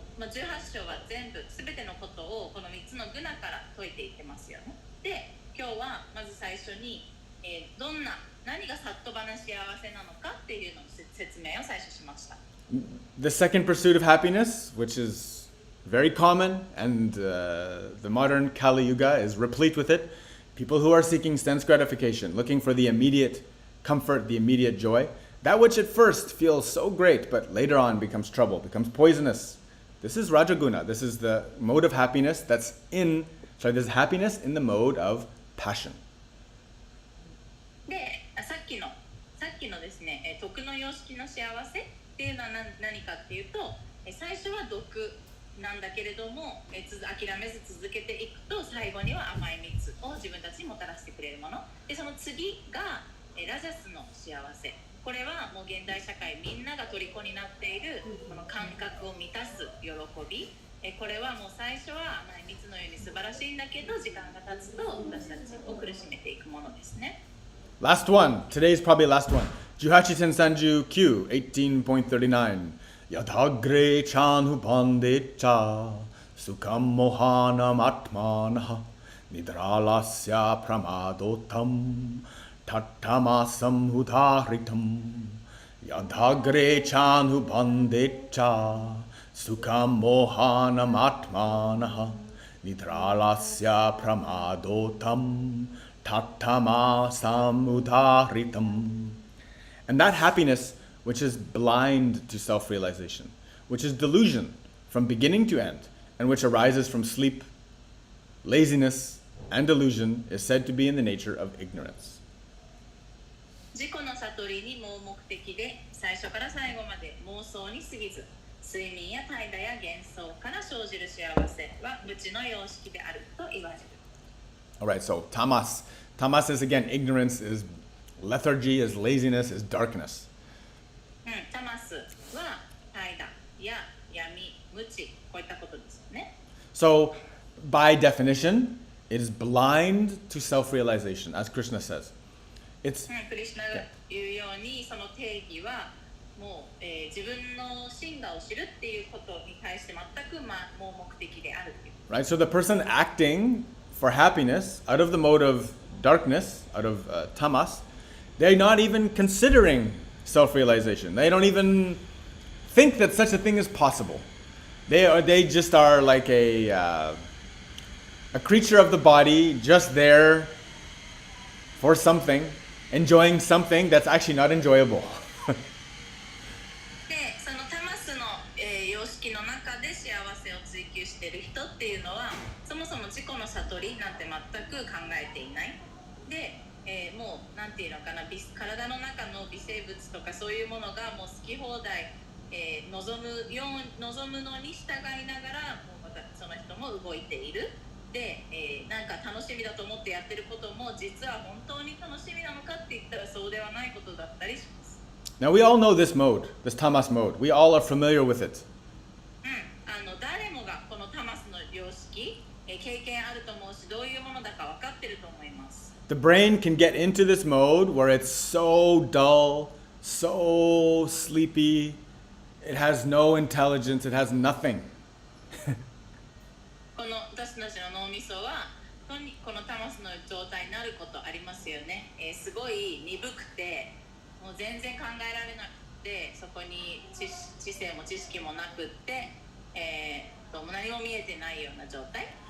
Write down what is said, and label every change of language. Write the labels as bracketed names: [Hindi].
[Japanese] 18章は全部全てのことをこの3つのグナから解いていってますよね。で、今日はまず最初に、何がサットバな幸せなのかっていうのの説明を最初しました。 [English] The second pursuit of happiness, which is very common, and the modern Kali Yuga is replete with it. People who are seeking sense gratification, looking for the immediate comfort, the immediate joy. That which at first feels so great, but later on becomes trouble, becomes poisonous. This is Rajaguna. This is the mode of happiness this is happiness in the mode of passion. [Japanese] で、さっきのですね、徳の様式の幸せっていうのは何かっていうと、最初は毒なんだけれども、諦めず続けていくと最後には甘い蜜を自分たちにもたらしてくれるもので、その次がラジャスの幸せ。これはもう現代社会みんなが虜になっているこの感覚を満たす喜び。これはもう最初は甘い蜜のように素晴らしいんだけど、時間が経つと私たちを苦しめていくものですね。 [English] Last one. Today's probably last one. [Sanskrit] 1839, 18.39. Yadagre chanhu pandecha sukam mohanam atmanaha nidralasya pramadotam tattamasam udahritam. Yadagre chanhu pandecha sukam mohanam atmanaha nidralasya pramadotam tattamasam udahritam. [English] And that happiness which is blind to self-realization, which is delusion from beginning to end, and which arises from sleep, laziness, and delusion, is said to be in the nature of ignorance. [Japanese] 自己の悟りに盲目的で、最初から最後まで妄想に過ぎず、睡眠や怠惰や幻想から生じる幸せは無知の様式であると言われる。 [English] Alright, so tamas. Tamas is again ignorance, is lethargy, is laziness, is darkness. [Japanese] タマスは怠惰や闇、無知、こういったことですよね。 [English] So, by definition, it is blind to self-realization, as Krishna says. It's [Japanese] クリシュナが言うように、その定義はもう、自分の真我を知るっていうことに対して全く、盲目的であるという。 [English] right. So the person acting for happiness out of the mode of darkness, out of tamas, they're not even considering self-realization. They don't even think that such a thing is possible. They just are like a creature of the body, just there for something, enjoying something that's actually not enjoyable. [Japanese] で、そのタマスの、様式の中で幸せを追求している人っていうのは、そもそも自己の悟りなんて全く考えていない。で、もうなんていうのかな、体の中の微生物とかそういうものがもう好き放題、望むのに従いながらもうまたその人も動いている。で、なんか楽しみだと思ってやってることも実は本当に楽しみなのかって言ったらそうではないことだったりします。 [English] Now we all know this mode, this tamas mode. We all are familiar with it. [Japanese] 誰もがこのタマスの様式、経験あると思うし、どういうものだか分かってると思います。 [English] The brain can get into this mode where it's so dull, so sleepy, it has no intelligence, it has nothing. [Japanese] この私たちの脳みそはこのタマスの状態になることありますよね。すごい鈍くて、もう全然考えられなくて、そこに知性も知識もなくって、何も見えてないような状態。